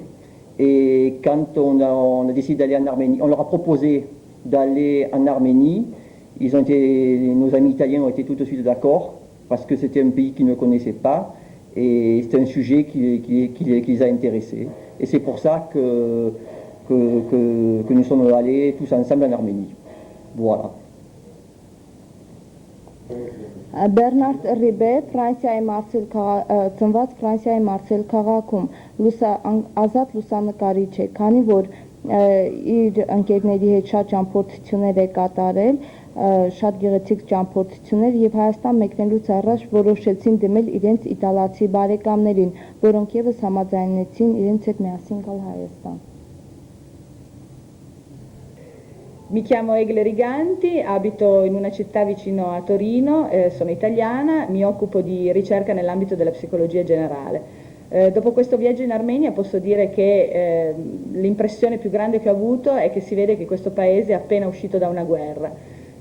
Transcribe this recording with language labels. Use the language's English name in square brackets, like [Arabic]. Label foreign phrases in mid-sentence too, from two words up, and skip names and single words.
[French] Et quand on a décidé d'aller en Arménie, on leur a proposé d'aller en Arménie, nos amis italiens ont été tout de suite d'accord, parce que c'était un pays qu'ils ne connaissaient pas. Et c'est un sujet qui les a intéressés. Et c'est pour ça que nous sommes allés tous ensemble en Arménie. Voilà. [Armenian] Բեռնարդ Ռիբե ծնված Ֆրանսիայի Մարսել քաղաքում ազատ լուսանկարիչ է, քանի որ իր ընկերների հետ շատ ճամփորդություններ է կատարել, շատ գեղեցիկ ճամփորդություններ և Հայաստան մեկնելուց առաջ որոշեցին դիմել իրենց իտալացի բարեկամներին, որոնք ևս համաձայնեցին իրենց հետ միասին գալ Հայաստան։ [Italian] Mi chiamo Egle Riganti, abito in una città vicino a Torino, sono italiana, mi occupo di ricerca nell'ambito della psicologia generale. Dopo questo viaggio in Armenia posso dire che l'impressione più grande che ho avuto è che si vede che questo paese è appena uscito da una guerra.